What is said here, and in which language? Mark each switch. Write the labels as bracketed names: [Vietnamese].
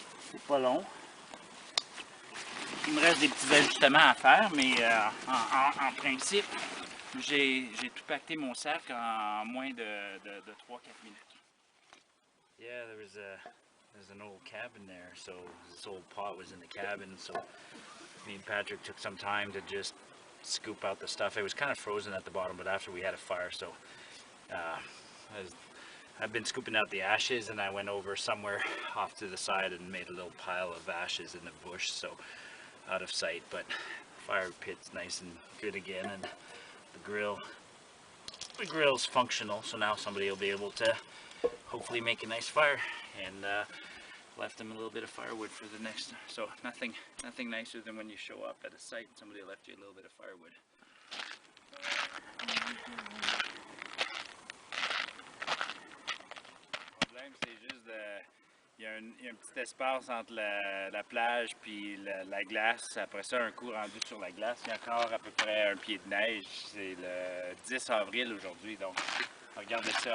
[French] c'est pas long. Il me reste des petits ajustements à faire, mais en principe, j'ai tout pacté mon sac en moins de 3-4 minutes. [English] Yeah, there's an old cabin there, so this old pot was in the cabin, so me and Patrick took some time to just scoop out the stuff. It was kind of frozen at the bottom, but after we had a fire, so I've been scooping out the ashes, and I went over somewhere off to the side and made a little pile of ashes in the bush, so out of sight, but fire pit's nice and good again, and the grill's functional, so now somebody will be able to hopefully make a nice fire. And left them a little bit of firewood for the next, so nothing nicer than when you show up at a site and somebody left you a little bit of firewood. [French] Le problème, c'est juste il y a un petit espace entre la plage puis la glace. Après ça, un coup rendu sur la glace, il y a encore à peu près un pied de neige. C'est le 10 avril aujourd'hui, donc regardez ça.